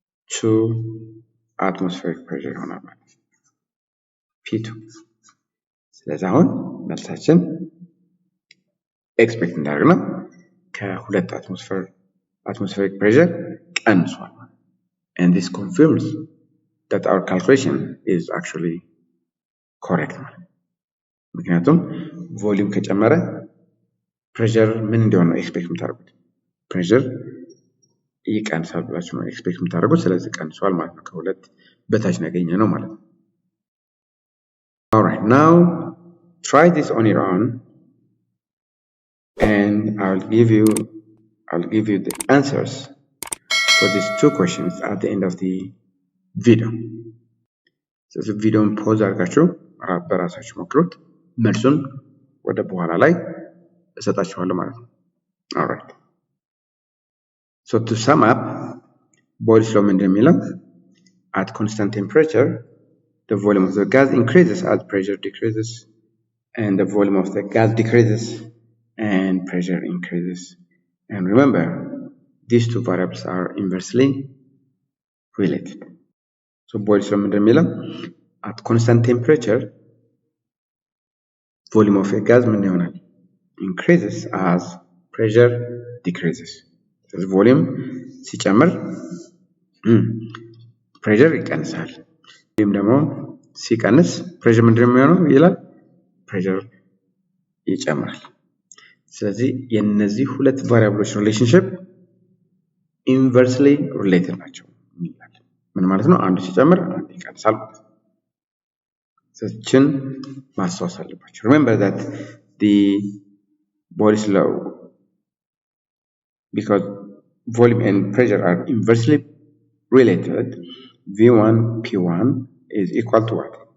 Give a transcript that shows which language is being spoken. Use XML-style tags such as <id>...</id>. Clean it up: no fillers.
<am>1.2 atmospheric pressure ይሆናል ማለት ነው P2። ስለዚህ አሁን መልሳችን ኤክስፔክት እንዳደረግነው ከ2 atmospheric pressure ቀንሷል።</am> <en>and this confirms that our calculation is actually correct</en> <am>ማለት ነው። ምክንያቱም ቮሊዩም ከጨመረ ፕሬሸር ምን እንዲሆን ነው ኤክስፔክት የምታደርጉት? ፕሬሸር ይቀንሳል ብላችሁ ነው ኤክስፔክት የምታደርጉት። ስለዚህ ቀንሷል ማለት ነው። ከ2 በታች ነው ያገኘነው ማለት ነው።</am> <en>alright now try this on your own and I'll give you the answers for these 2 questions at the end of the video.</en> <am>ስለዚህ ቪዲዮን ፖዝ አድርጋችሁ በራሳችሁ ሞክሩት። መልሱን ወደ በኋላ ላይ እሰጣችኋለሁ ማለት ነው።</am> <en>alright so to sum up</en> <am>ቦይልስ ሎው ምንድን ነው የሚለው?</am> <en>at constant temperature the volume of the gas increases as pressure decreases and the volume of the gas decreases and pressure increases. And remember, these 2 variables are inversely related.</en> <am>So ቦይልስ ሎው ምንድን ነው የሚለው?</am> <en>at constant temperature volume of a gas</en> <am>ምን ይሆናል?</am> <en>increases as pressure decreases.</en> <am>ስለዚህ ቮሊዩም ሲጨምር ፕሬሸር ይቀንሳል። ወይም ደግሞ ሲቀንስ ፕሬሸር ምንድነው የሚሆነው ይላል? ፕሬሸር ይጨምራል። ስለዚህ የነዚህ 2 ቫሪያብሎች ሪሌሽንሺፕ ኢንቨርስሊ ሪሌትድ ናቸው ይላል። ምን ማለት ነው? አንዱ ሲጨምር አንዱ ይቀንሳል ማለት ነው። ስለዚህ ማስታወስ አለባችሁ።</am> <en>remember that the Boyle's law, because volume and pressure are inversely related, V1 P1 is equal to what?</en>